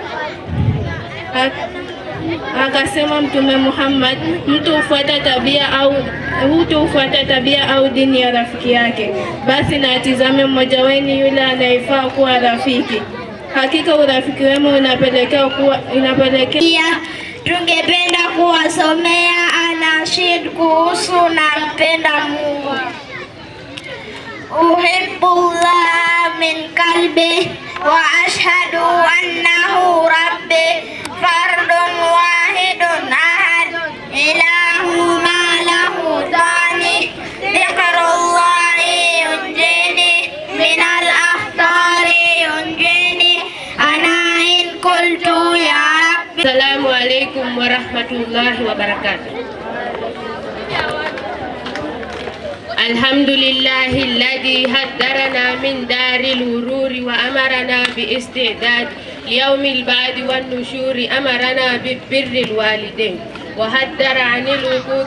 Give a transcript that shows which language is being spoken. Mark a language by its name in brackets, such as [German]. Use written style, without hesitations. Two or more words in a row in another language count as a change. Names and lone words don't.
[Swahili] Akasema Mtume Muhammad, mtu hufuata tabia au dini ya rafiki yake, basi na atizame mmoja wenu yule anayefaa kuwa rafiki. Hakika urafiki wema inapelekea. Tungependa kuwasomea anashid kuhusu nampenda Mungu. [Arabic] أحب الله من قلبي وأشهد أنه ربي فرد واحد أحد إله ما له ثان ذكر الله ينجيني من الأخطار ينجيني أنا إن قلت يا رب. السلام عليكم ورحمة الله وبركاته. الحمد لله الذي هدرنا من دار الغرور وأمرنا باستعداد ليوم البعث والنشور. أمرنا ببر الوالدين وهدر عن العقوق.